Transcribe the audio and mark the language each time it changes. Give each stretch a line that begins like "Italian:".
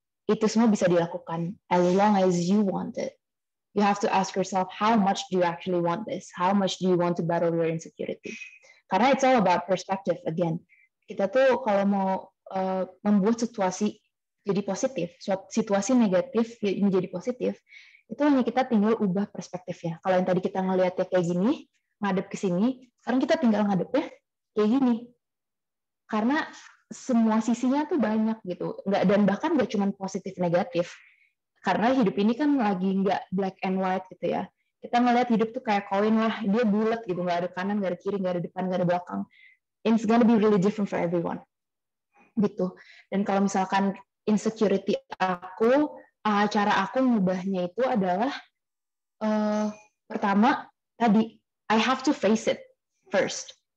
Indonesian: Itu semua bisa dilakukan
English: as long as you want it. You have to ask yourself, how much do you actually want this? How much do you want to battle your insecurity?
Indonesian: Karena
English: it's all about perspective again.
Indonesian: Kita tuh kalau mau membuat situasi jadi positif, situasi negatif menjadi positif, itu hanya kita tinggal ubah perspektifnya. Kalau yang tadi kita ngelihatnya kayak gini, ngadep ke sini, sekarang kita tinggal ngadepnya kayak gini. Karena semua sisinya tuh banyak gitu. Dan bahkan nggak cuma positif negatif. Karena hidup ini kan lagi nggak
English: black and white
Indonesian: gitu ya. Kita ngelihat hidup tuh kayak koin lah, dia bulat gitu, nggak ada kanan, nggak ada kiri, nggak ada depan, nggak ada belakang.
English: It's gonna be really different for everyone.
Indonesian: Gitu. Dan kalau misalkan insecurity aku, cara aku ngubahnya itu adalah pertama tadi,
English: I have to face it first.